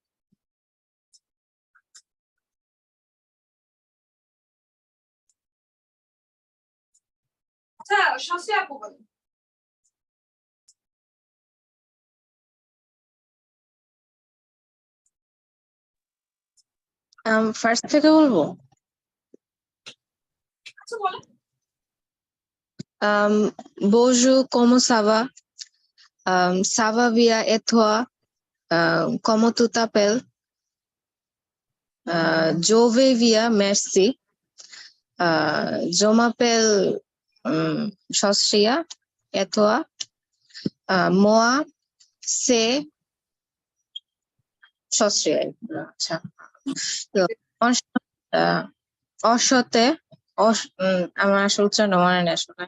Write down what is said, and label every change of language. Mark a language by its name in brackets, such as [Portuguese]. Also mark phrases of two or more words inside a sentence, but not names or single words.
[Bangla] আচ্ছা শাস্ত্রী আপু বলেন। ফার্স্ট থেকে বলবো। আচ্ছা বলেন। [French] Bonjour, comment ça va? Ça va bien et toi? Comment tu t'appelles? Je vais bien, merci. Je m'appelle [Bangla] সস্রিয়া [French] et toi moi c'est [Bangla] সস্রিয়া আচ্ছা তো অসতে আমার আসলে উচ্চারণ মনে নেই আসলে